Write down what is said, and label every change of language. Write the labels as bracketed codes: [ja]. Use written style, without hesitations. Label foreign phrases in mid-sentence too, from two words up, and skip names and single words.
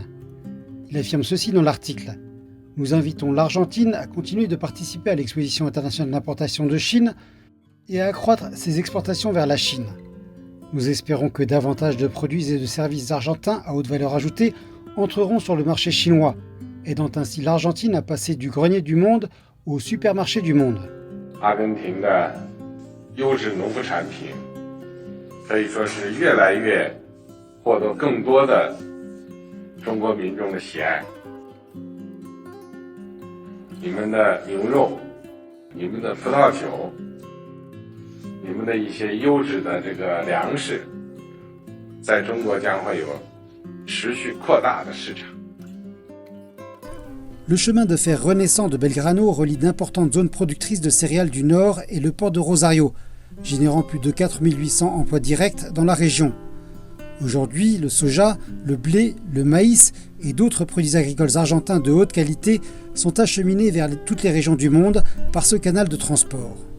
[fr] Il affirme ceci dans l'article. « Nous invitons l'Argentine à continuer de participer à l'exposition internationale d'importation de Chine et à accroître ses exportations vers la Chine. Nous espérons que davantage de produits et de services argentins à haute valeur ajoutée entreront sur le marché chinois aidant ainsi l'Argentine à passer du grenier du monde au supermarché du monde. [zh] 阿根廷的优质农副产品可以说是越来越获得更多的中国民众的喜爱。你们的牛肉、你们的葡萄酒、你们的一些优质的这个粮食，在中国将会有持续扩大的市场。 [fr] Le chemin de fer renaissant de Belgrano relie d'importantes zones productrices de céréales du Nord et le port de Rosario, générant plus de 4800 emplois directs dans la région. Aujourd'hui, le soja, le blé, le maïs et d'autres produits agricoles argentins de haute qualité sont acheminés vers toutes les régions du monde par ce canal de transport.